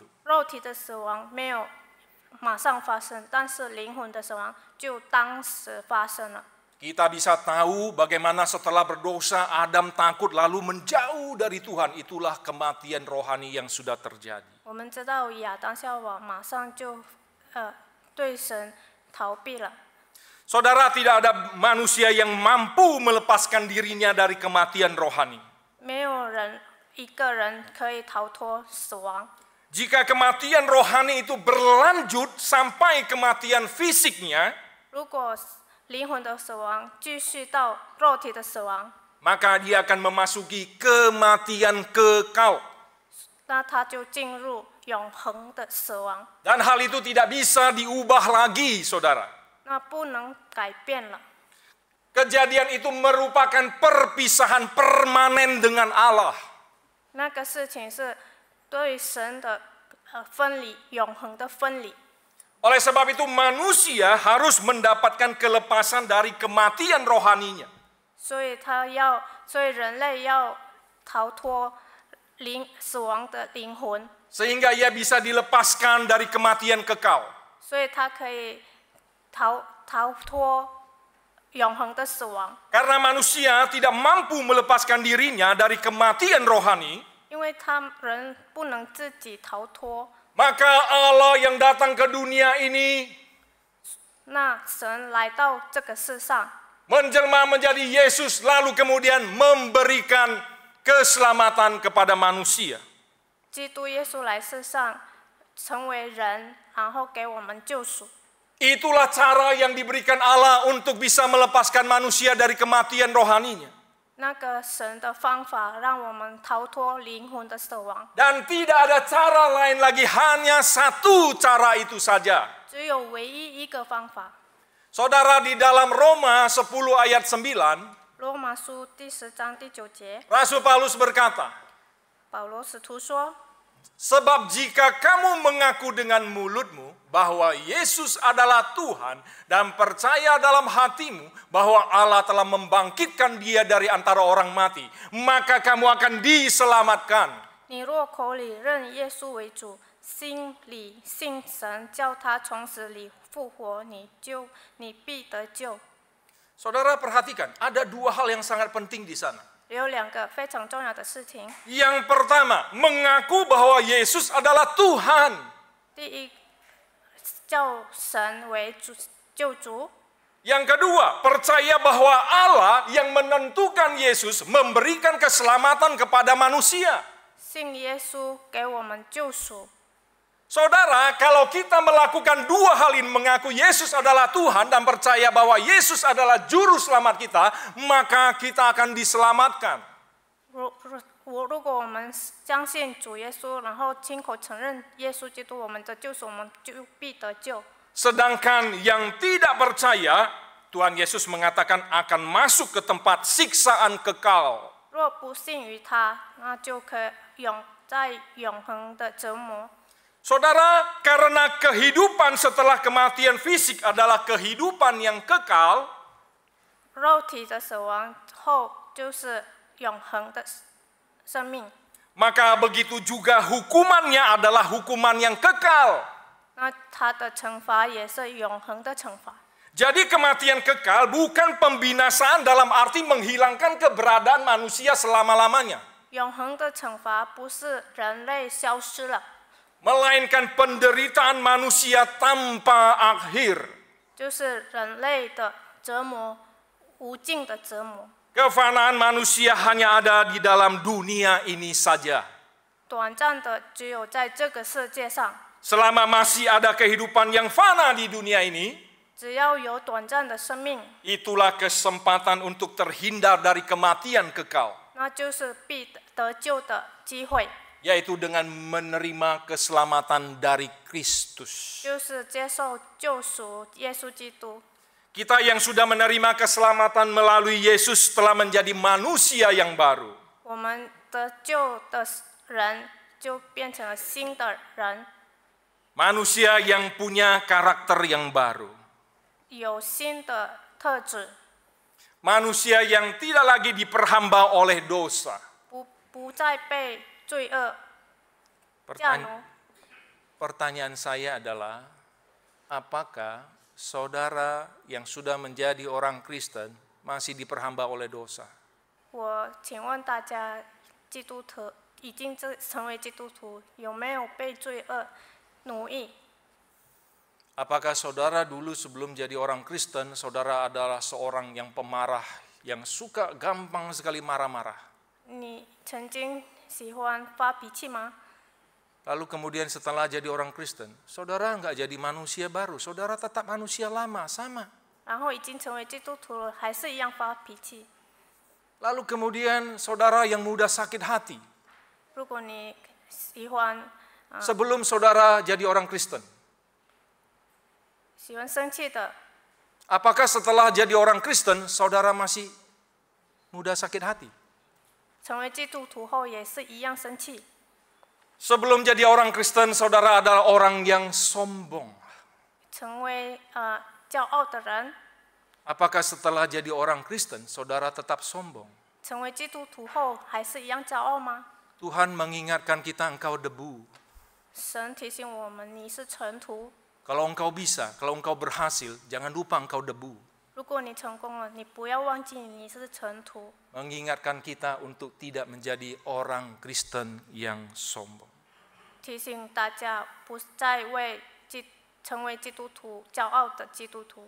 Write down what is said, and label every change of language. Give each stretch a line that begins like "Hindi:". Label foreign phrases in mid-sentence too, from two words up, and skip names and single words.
Chinese: 肉体的死亡没有马上发生，但是灵魂的死亡就当时发生了。
Indonesian: Kita bisa tahu bagaimana setelah berdosa Adam takut lalu menjauh dari Tuhan. Itulah kematian rohani yang sudah terjadi.
Chinese: 我们知道亚当夏娃马上就对神逃避了。
Indonesian: Saudara, tidak ada manusia yang mampu melepaskan dirinya dari kematian rohani.
Chinese: 没有人一个人可以逃脱死亡。
Indonesian: Jika kematian rohani itu berlanjut sampai kematian fisiknya,
Chinese: 如果灵魂的死亡继续到肉体的死亡，
Indonesian: maka dia akan memasuki kematian kekal.
Chinese: 那他就进入永恒的死亡，
Indonesian: Dan hal itu tidak bisa diubah lagi, saudara.
Chinese: 那不能改变了。
Indonesian: Kejadian itu merupakan perpisahan permanen dengan Allah.
Chinese: 那个事情是对神的分离，永恒的分离。
Indonesian: Oleh sebab itu manusia harus mendapatkan kelepasan dari kematian rohaninya.
Chinese: 所以人类要逃脱死亡的灵魂，
Indonesian: Sehingga ia bisa dilepaskan dari kematian kekal.
Chinese: 所以他可以逃脱永恒的死亡。
Indonesian: Karena manusia tidak mampu melepaskan dirinya dari kematian rohani,
Chinese: 因为人不能自己逃脱，
Indonesian: maka Allah yang datang ke dunia ini
Chinese: 那神来到这个世上，
Indonesian: menjelma menjadi Yesus lalu kemudian memberikan keselamatan kepada manusia.
Chinese: 基督耶稣来世上成为人，然后给我们救赎。
Indonesian: Itulah cara yang diberikan Allah untuk bisa melepaskan manusia dari kematian rohaninya.
Chinese: 那个神的方法让我们逃脱灵魂的死亡，
Indonesian: Dan tidak ada cara lain lagi, hanya satu cara itu saja.
Chinese: 只有唯一一个方法。
Indonesian: Saudara, di dalam Roma 10 ayat 9,
Chinese: 罗马书第10章第9节，
Indonesian: Rasul Paulus berkata,
Chinese: 保罗使徒说：
Indonesian: sebab jika kamu mengaku dengan mulutmu bahwa Yesus adalah Tuhan dan percaya dalam hatimu bahwa Allah telah membangkitkan dia dari antara orang mati, maka kamu akan diselamatkan.
Chinese: 你若口里认耶稣为主，心里信神叫他从死里复活，你必得救。
Indonesian: Saudara perhatikan, ada dua hal yang sangat penting di sana.
Chinese: 有两个非常重要的事情。
Indonesian: Yang pertama, mengaku bahwa Yesus adalah Tuhan.
Chinese: 第一，叫神为救主；
Indonesian: Yang kedua, percaya bahwa Allah yang menentukan Yesus memberikan keselamatan kepada manusia.
Chinese: 信耶稣给我们救赎。
Indonesian: Saudara, kalau kita melakukan dua hal ini, mengaku Yesus adalah Tuhan dan percaya bahwa Yesus adalah juru selamat kita, maka kita akan diselamatkan.
Chinese: 如果我们相信主耶稣，然后亲口承认耶稣基督我们的救赎，我们就必得救。
Indonesian: Sedangkan yang tidak percaya, Tuhan Yesus mengatakan akan masuk ke tempat siksaan kekal.
Chinese: 若不信于他，那就可在永恒的折磨。
Indonesian: Saudara, karena kehidupan setelah kematian fisik adalah kehidupan yang kekal,
Chinese: 肉体的死亡后就是永恒的生命，
Indonesian: maka begitu juga hukumannya adalah hukuman yang kekal.
Chinese: 那他的惩罚也是永恒的惩罚。
Indonesian: Jadi kematian kekal bukan pembinasaan dalam arti menghilangkan keberadaan manusia selama-lamanya,
Chinese: 永恒的惩罚不是人类消失了，
Indonesian: melainkan penderitaan manusia tanpa akhir.
Chinese: 就是人类的折磨，无尽的折磨。
Indonesian: Kefanaan manusia hanya ada di dalam dunia ini saja.
Chinese: 短暂的只有在这个世界上，
Indonesian: Selama masih ada kehidupan yang fana di dunia ini,
Chinese: 只要有短暂的生命，
Indonesian: itulah kesempatan untuk terhindar dari kematian kekal,
Chinese: 那就是必得救的机会，
Indonesian: yaitu dengan menerima keselamatan dari Kristus.
Chinese: 就是接受救赎耶稣基督。
Indonesian: Kita yang sudah menerima keselamatan melalui Yesus telah menjadi manusia yang baru.
Chinese: 我们得救的人就变成了新的人，
Indonesian: Manusia yang punya karakter yang baru.
Chinese: 有新的特质，
Indonesian: Manusia yang tidak lagi diperhamba oleh dosa.
Chinese: 不再被罪恶驾奴。
Indonesian: Pertanyaan saya adalah, apakah saudara yang sudah menjadi orang Kristen masih diperhamba oleh dosa?
Chinese: 我请问大家，基督徒已经成为基督徒，有没有被罪恶奴役？
Indonesian: Apakah saudara dulu sebelum jadi orang Kristen, saudara adalah seorang yang pemarah, yang suka gampang sekali marah-marah?
Chinese: 你曾经喜欢发脾气吗？
Indonesian: Lalu kemudian setelah jadi orang Kristen, saudara nggak jadi manusia baru, saudara tetap manusia lama, sama.
Chinese: 然后已经成为基督徒了，还是一样发脾气？
Indonesian: Lalu kemudian saudara yang mudah sakit hati,
Chinese: 如果你喜欢
Indonesian: sebelum saudara jadi orang Kristen,
Chinese: 喜欢生气的，
Indonesian: apakah setelah jadi orang Kristen, saudara masih mudah sakit hati?
Chinese: 成为基督徒后也是一样生气。
Indonesian: Sebelum jadi orang Kristen, saudara adalah orang yang sombong.
Chinese: 成为骄傲的人，
Indonesian: Apakah setelah jadi orang Kristen, saudara tetap sombong?
Chinese: 成为基督徒后还是一样骄傲吗？
Indonesian: Tuhan mengingatkan kita, engkau debu.
Chinese: 神提醒我们，你是尘土。
Indonesian: Kalau engkau bisa, kalau engkau berhasil, jangan lupa engkau debu.
Chinese: 如果你成功了，你不要忘记你是尘土。
Indonesian: Mengingatkan kita untuk tidak menjadi orang Kristen yang sombong.
Chinese: 提醒大家不再成为基督徒骄傲的基督徒。